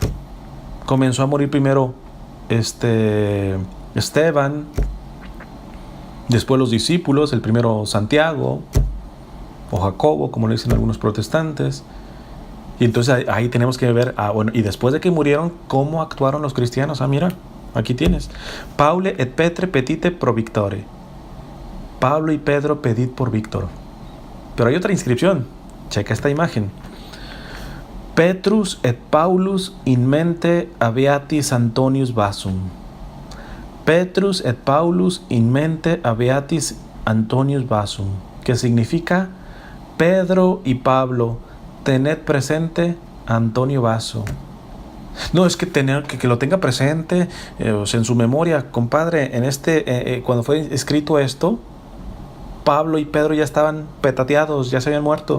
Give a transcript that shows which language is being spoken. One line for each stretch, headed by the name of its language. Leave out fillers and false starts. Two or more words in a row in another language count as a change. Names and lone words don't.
Spanish: Comenzó a morir primero Esteban, después los discípulos, el primero Santiago o Jacobo, como le dicen algunos protestantes. Y entonces ahí tenemos que ver, bueno, y después de que murieron, ¿cómo actuaron los cristianos? Mira, aquí tienes.
Latin: Paule et Petre petite pro victore.
Spanish: Pablo y Pedro pedid por Víctor. Pero hay otra inscripción. Checa esta imagen.
Latin: Petrus et Paulus in mente habeatis Antonius Basum. Petrus et Paulus in mente habeatis Antonius Basum.
Spanish: Que significa Pedro y Pablo, tened presente a Antonio Basso. No, es que tener que lo tenga presente, o sea, en su memoria, compadre. Cuando fue escrito esto, Pablo y Pedro ya estaban petateados, ya se habían muerto.